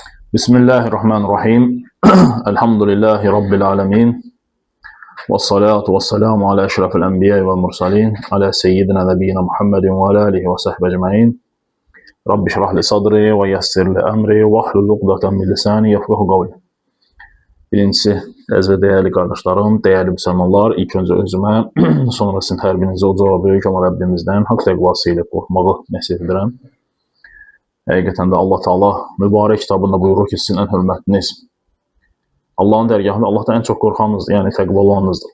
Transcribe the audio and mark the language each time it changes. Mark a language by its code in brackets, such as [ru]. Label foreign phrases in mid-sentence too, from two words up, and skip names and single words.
[ar] بسم الله الرحمن الرحيم. الحمد لله رب العالمين. والصلاة والسلام على أشرف الأنبياء والمرسلين. على سيدنا نبينا محمد وعلى آله وصحبه أجمعين. رب اشرح لي صدري ويسر لي أمري واحلل عقدة من لساني يفقهوا قولي. [az] Birincisi, əziz və dəyərli qardaşlarım, dəyərli müsəlmanlar, ilk öncə özümə, sonra sizin hər birinizə uca və böyük olan Rəbbimizdən haqq təqvası ilə qorxmağı nəsib edirəm. Həqiqətən də Allah Taala mübarək kitabında buyurur ki, sizin ən hörmətliniz Allahın dərgahında Allahdan ən çox qorxanınızdır, yəni təqva olanınızdır.